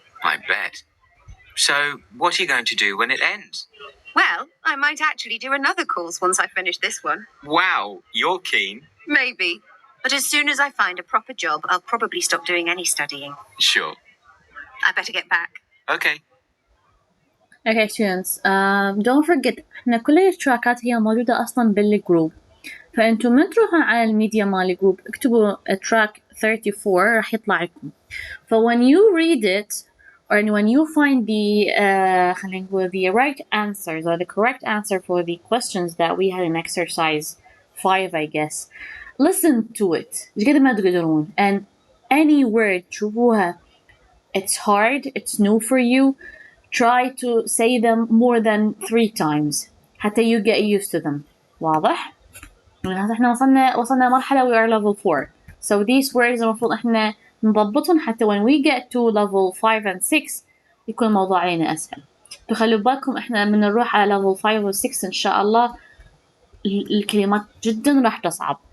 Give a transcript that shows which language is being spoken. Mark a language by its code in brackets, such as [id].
[en] I bet. So, what are you going to do when it ends? Well, I might actually do another course once I finish this one. Wow, you're keen. Maybe. But as soon as I find a proper job, I'll probably stop doing any studying. Sure. I better get back. Okay. Okay students, don't forget [ar] احنا كل الاشتراكات هي موجودة أصلا بالجروب، فأنتم من تروحون على الميديا مال الجروب اكتبوا track 34 راح يطلع لكم. [en] when you read it or when you find the خلينا نقول the right answers or the correct answer for the questions that we had in exercise 5 I guess, listen to it [ar] قد ما تقدرون, [en] and any word تشوفوها it's hard, it's new for you, try to say them more than 3 times حتى you get used to them. [ar] واضح؟ يعني احنا وصلنا مرحلة [en] we are level 4, so these words [ar] المفروض احنا نضبطهم حتى [en] when we get to level 5 and 6 [ar] يكون الموضوع علينا أسهل. فخلوا بالكم احنا من نروح على level 5 و 6 إن شاء الله الكلمات جدا راح تصعب.